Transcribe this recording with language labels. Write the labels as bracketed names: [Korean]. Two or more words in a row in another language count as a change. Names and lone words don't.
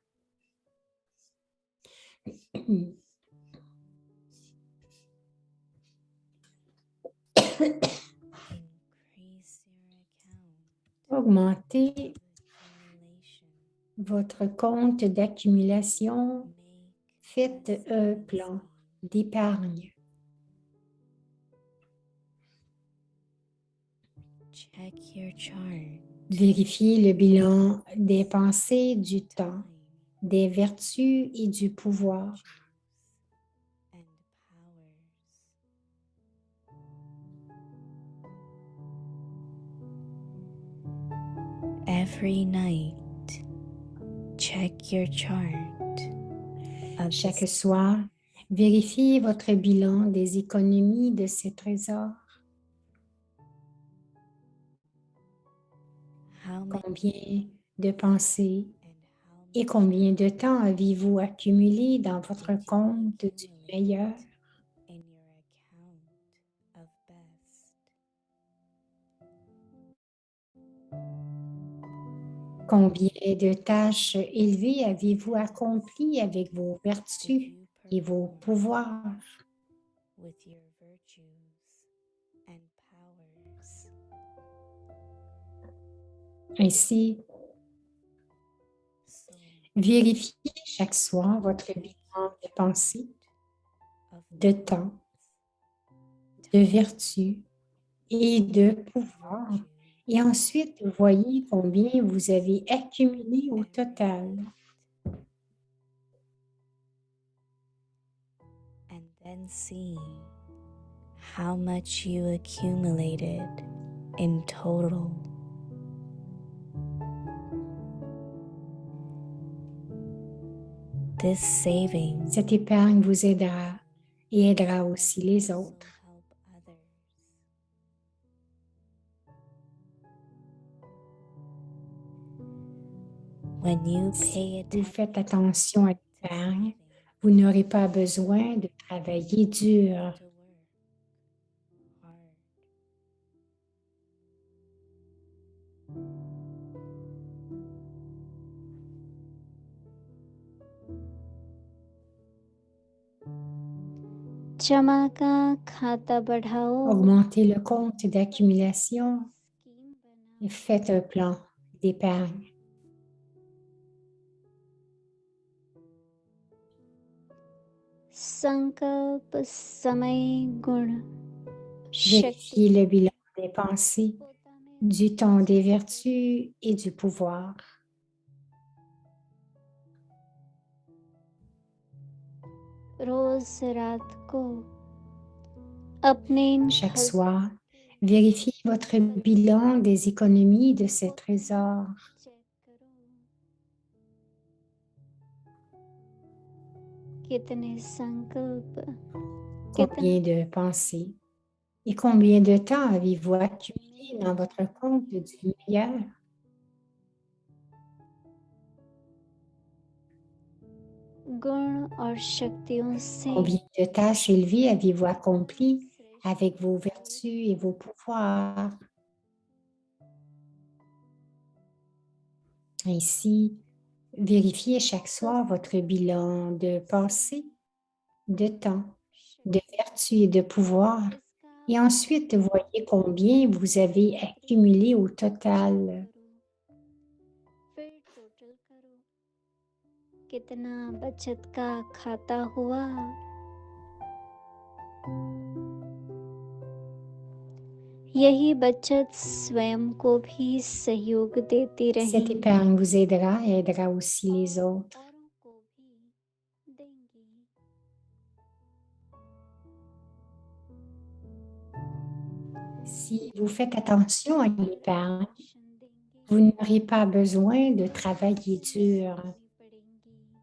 [French] Augmentez votre compte d'accumulation. Faites un plan d'épargne. [English] Check your chart. [French] Vérifiez le bilan des pensées, du temps, des vertus et du pouvoir. [English] And powers. Every night, check your chart. [French] Chaque soir, vérifiez votre bilan des économies de ces trésors. [English] How many [French] Combien de pensées, [English] and how [French] Et combien de temps avez-vous accumulé dans votre compte du meilleur? [English] in your account of best? [French] Combien de tâches élevées avez-vous accomplies avec vos [English] Did [French] vertus [English] you [French] et vos [English] perform [French] pouvoirs? [English] with your virtues and powers? [French] Ainsi, [English] So [French] vérifiez chaque soir votre bilan de pensée, [English] of [French] de temps, de vertu et de pouvoir. [English] virtue [French] Et ensuite, voyez combien vous avez accumulé au [English] and [French] total. [English] and then see how much you accumulated in total. This saving [French] Cette épargne vous aidera et aidera aussi [English] will [French] les [English] also [French] autres. [English] help others. When you pay [French] Si vous [English] attention [French] faites attention à [English] to [French] l'épargne, [English] saving, [French] vous n'aurez pas besoin de travailler dur. [English] to work hard. [Hindi] जमा का खाता बढ़ाओ, [French] Augmentez le compte d'accumulation [Hindi] स्कीम [French] et [Hindi] बनाओ, [French] faites un plan d'épargne. [Hindi] संकल्प समय गुण शक्ति [French] Vérifiez le bilan des pensées, पोताने du temps des vertus et du pouvoir. [Hindi] रोज रात को अपने इन [French] Chaque [Hindi] खर्च [French] soir, vérifiez votre bilan des économies de ces trésors. [Hindi] चेक करो कितने संकल्प [French] Combien de pensées et combien de temps avez-vous accumulé dans votre compte du meilleur? [Hindi] गुण और शक्तियों से [French] Combien de tâches élevées avez-vous accomplies [Hindi] श्रेष्ठ [French] avec vos vertus et vos pouvoirs? Ainsi, vérifiez chaque soir votre bilan de pensée, de temps, de vertu et de pouvoir. Et ensuite, voyez combien vous avez accumulé au total. [Hindi] फिर टोटल करो कितना बचत का खाता हुआ यही बचत स्वयं को भी सहयोग देती [French] Cette [Hindi] रहेगी [French] épargne vous aidera et aidera aussi les autres. [Hindi] औरों को भी देंगी [French] Si vous faites attention à l'épargne, [Hindi] दर्शन देंगे [French] vous n'aurez pas besoin de travailler dur. [Hindi] करनी पड़ेंगी